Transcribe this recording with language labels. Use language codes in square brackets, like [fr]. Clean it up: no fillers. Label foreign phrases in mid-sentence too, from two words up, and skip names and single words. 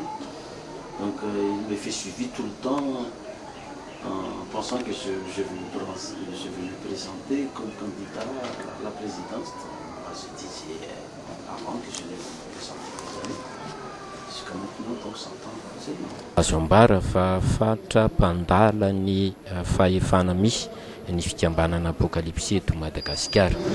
[fr] Donc il me fait suivi tout le temps en pensant que je vais me présenter comme candidat à la présidence. Moi, je disais avant que je ne me présenterai jamais. Jusqu'à maintenant, donc s'entend. [mg] azo ambara fa fatra mpandala ny fahefana misy ny fikambanana apokalipsy eto Madagasikara.